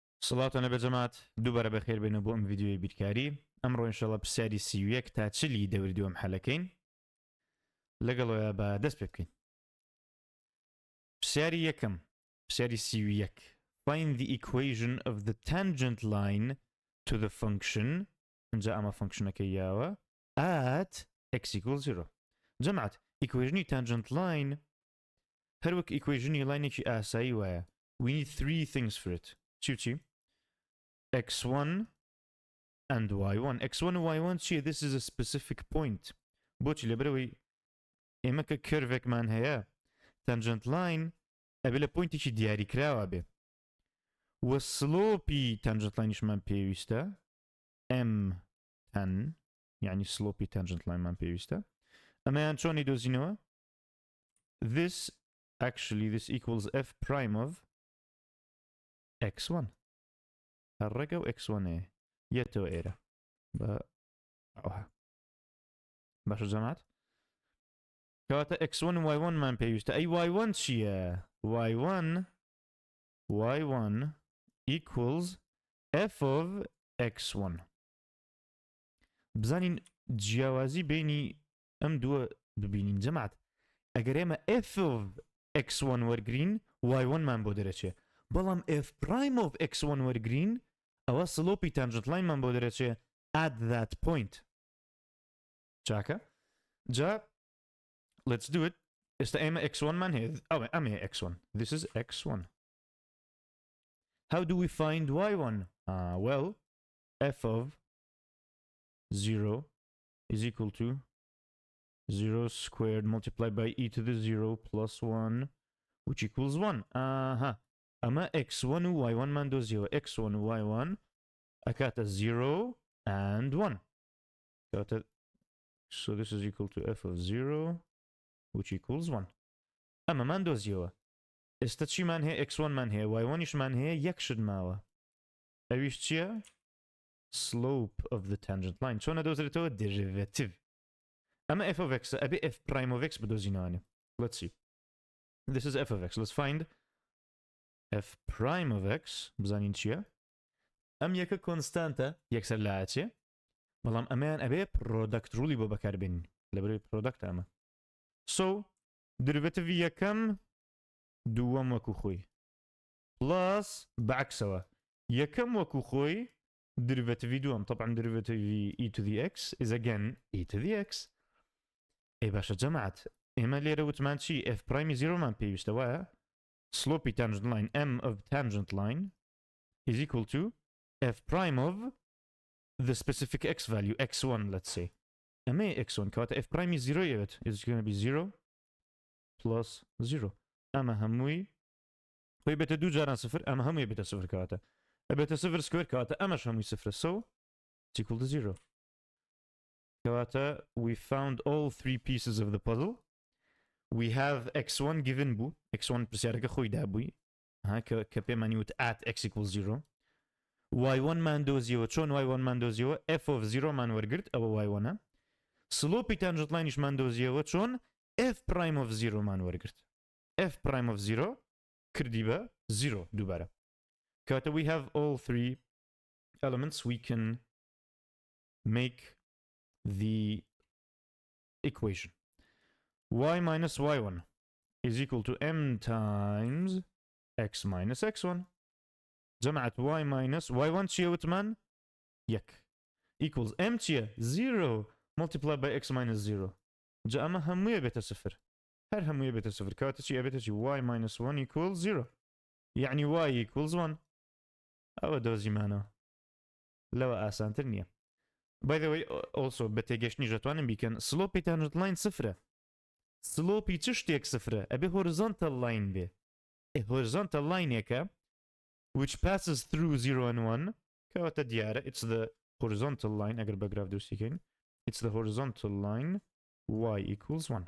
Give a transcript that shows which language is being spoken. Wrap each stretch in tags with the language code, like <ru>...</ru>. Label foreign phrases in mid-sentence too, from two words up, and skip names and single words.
<ckb>سڵاتە نەبێ جەماعەت دووبارە بەخێر بێنە بۆ ئەم ڤیدیۆی بیرکاری ئەمڕۆ ئینشەڵڵا پرسیاری 31 تا چلی دەوردووەم حەلەکەین لەگەڵەوە بە دەست پێ بکەین. پرسیاری یەکەم، پرسیاری 31.</ckb> <en>Find the equation of the tangent line to the function اینجا</en> <ckb>ئەمە فەنکشنەکەی یاوە</ckb> <en>at x equals 0.</en> <ckb>جەماعەت</ckb> <en>equationی tangent line</en> <ckb>هەر وەک equationی لاینێکی ئاسایی وایە.</ckb> <en>We need three things for it. چی x1 and y1.</en> <ckb>x1 و y1 چیە؟</ckb> <en>This is a specific point.</en> <ckb>بۆچی؟ لەبەرەوەی ئێمە کە کەرڤێکمان هەیە</ckb> <en>tangent line</en> <ckb>ئەبێ لە پوینتێکی دیاریکراوە بێ و سلۆپی</ckb> <en>tangent lineیشمان</en> <ckb>پێویستە m10 یعنی سلۆپی</ckb> <en>tangent lineمان</en> <ckb>پێویستە. ئەمەیان چۆنی دۆزینەوە؟</ckb> <en>This equals f prime of x1.</en> <ckb>هەڕێگە و x1 یەتەوە ئێرە بە ئەوها. باشە جەماعەت؟ کەواتە x1 و y1 مان پێویستە. ئەی y1 چییە؟</ckb> <en>y1 equals f of x1.</en> <ckb>بزانین جیاوازی بینی ئەم دووە ببینین جەماعەت. ئەگەر ئێمە</ckb> <en>f of x1</en> <ckb>وەرگرین y1 مان بۆ دەرەچێ، بەڵام</ckb> <en>f prime of x1</en> <ckb>وەرگرین ئەوە سلۆپی</ckb> <en>tangent line</en> <ckb>مان بۆ دەرەچێ</ckb> <en>at that point.</en> <ckb>چاکە؟ جا</ckb> <en>let's do it.</en> <ckb>ئێستا ئێمە x1 مان هەیە، ئەمە x1.</ckb> <en>This is x1. How do we find y1? Well, f of 0 is equal to 0 squared multiplied by e to the 0 plus 1 which equals 1.</en> <ckb>أما x1 و y1 مان دۆزیەوە. x1 و y1 ئەکاتە 0 and 1.</ckb> <en>So this is equal to f of 0 which equals 1.</en> <ckb>ئەمە مان دۆزیەوە. ئێستا چیمان هەیە؟ x1 مان هەیە، y1 مان هەیە، یەک شت ماوە. ئەویش چییە؟</ckb> <en>slope of the tangent line.</en> <ckb>چۆنە دۆزرێتەوە؟ derivative. ئەمە</ckb> <en>f of x</en> <ckb>ئەبێ</ckb> <en>f prime of x</en> <ckb>بدۆزینەوانێ.</ckb> <en>Let's see. This is f of x. Let's find f prime of x.</en> <ckb>بزانین چییە؟ ئەم یەکە کۆنستانتە یەکسەر لایەچێ، بەڵام ئەمەیان ئەبێ product ڕوولی بۆ بەکاربێنین لەبەرەوەی product ئەمە.</ckb> <en>So derivative</en> <ckb>یەکەم دووەم وەکو خۆی plus بەعکسەوە یەکەم وەکو خۆی derivative دووەم.</ckb> <en>طبعا derivative e to the x is again e to the x.</en> <ckb>ئەی باشە جەماعەت ئێمە لێرە وتمان چی؟</ckb> <en>f prime 0</en> <ckb>مان پێویستە وایە</ckb> <en>slope tangent line m of tangent line is equal to f prime of the specific x value x1 let's say.</en> <ckb>ئەمە x1 کەواتە f prime 0 یەوێت</ckb> <en>is going to be 0 plus 0.</en> <ckb>ئەمە هەمووی خۆی بێتە دوو جاران سفر، ئەمە هەمووی بێتە سفر کەواتە ئەبێتە سفر سکوێر کەواتە ئەمەش هەمووی سفرە.</ckb> <en>So it's equal to 0. کەواتە we found all three pieces of the puzzle. We have x1 given</en> <ckb>بوو، x1 پرسیارەکە خۆی دابووی کە پێمانی وت</ckb> <en>at x equals 0.</en> <ckb>y1 مان دۆزیەوە. چۆن y1 مان دۆزیەوە؟</ckb> <en>f of 0</en> <ckb>مان وەرگرت ئەوە y1ە. سلۆپی</ckb> <en>tangent lineیش</en> <ckb>مان دۆزیەوە چۆن؟</ckb> <en>f prime of 0</en> <ckb>مان وەرگرت.</ckb> <en>f prime of 0</en> <ckb>کردی بە 0 دووبارە.</ckb> <en>کەواتە we have all three elements. We can make the equation y minus y1 is equal to m times x minus x1.</en> <ckb>جمعت</ckb> <en>y minus y1</en> <ckb>چیە وتمان؟</ckb> <en>یەک equals m چیە؟ 0 multiplied by x minus 0.</en> <ckb>جا ئەمە هەموویە بێتە سفر، هەر هەموویە بێتە سفر کەواتە چی ئەبێتە چی؟</ckb> <en>y minus 1 equals 0 یعنی y equals 1.</en> <ckb>ئەوە دۆزیمانەوە، لەوە ئاسانتر نییە.</ckb> <en>By the way also</en> <ckb>بە تێگەشتنی دەتوانن بیکەن سلۆپی</ckb> <en>tangent line</en> <ckb>سفرە. سلۆپی چ شتێک سفرە؟ ئەبێ</ckb> <en>horizontal line</en> <ckb>بێ.</ckb> <en>horizontal lineێکە which passes through 0 and 1</en> <ckb>کەواتە دیارە</ckb> <en>it's the horizontal line.</en> <ckb>ئەگەر بە گراف دروستیکەین</ckb> <en>it's the horizontal line y equals 1.</en>